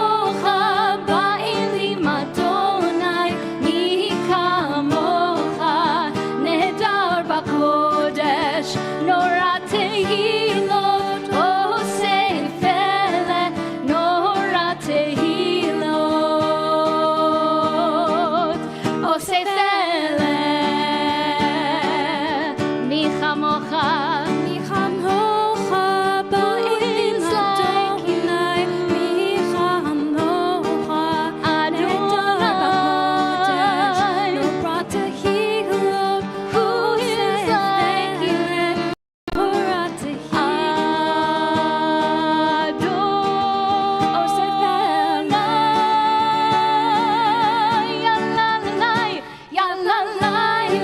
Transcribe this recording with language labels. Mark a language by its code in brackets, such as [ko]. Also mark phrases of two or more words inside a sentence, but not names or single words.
[he] מי כמוכה, nourish, נורא תהילות, עושה פלא, נורא תהילות, עושה פלא, מי כמוכה, מי כמוכה, באלים אדוני, מי כמוכה, אדוני, נורא תהילות, [en] who is like you, [he] נורא תהילות, עושה פלא, yalalai, yalalai,